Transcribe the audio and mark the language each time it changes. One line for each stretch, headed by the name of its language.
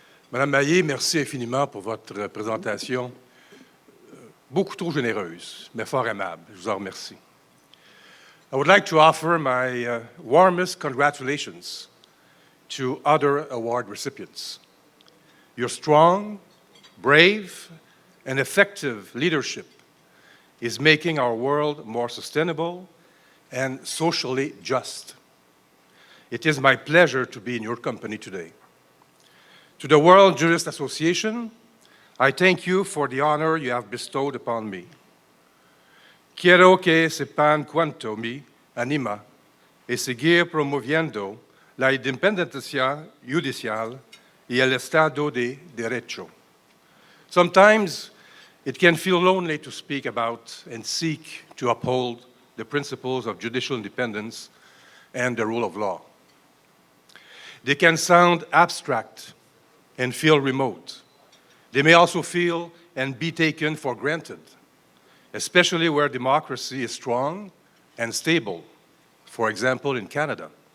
French: Madame Maillé, merci infiniment pour votre présentation, beaucoup trop généreuse, mais fort aimable. Je vous en remercie.
English: I would like to offer my warmest congratulations to other award recipients. Your strong, brave, and effective leadership is making our world more sustainable and socially just. It is my pleasure to be in your company today. To the World Jurist Association, I thank you for the honor you have bestowed upon me.
Spanish: Quiero que sepan cuánto me anima y seguir promoviendo la independencia judicial y el Estado de Derecho.
English: Sometimes it can feel lonely to speak about and seek to uphold the principles of judicial independence and the rule of law. They can sound abstract and feel remote. They may also feel and be taken for granted, especially where democracy is strong and stable, for example, in Canada.